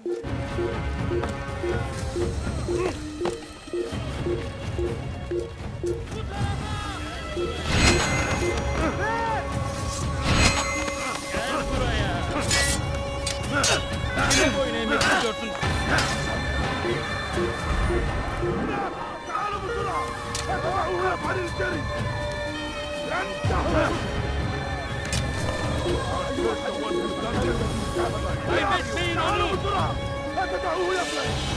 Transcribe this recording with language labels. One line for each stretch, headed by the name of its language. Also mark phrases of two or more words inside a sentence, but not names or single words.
Turkish: Gel buraya. Kime boyun eğmek istiyorsun?
Arabic: تعالوا بسرعة! فتبعوها بعد الجري! لن تهرب!
Turkish: Kaybetmeyin onu!
Arabic: بسرعة! لا تدعوه يفلت!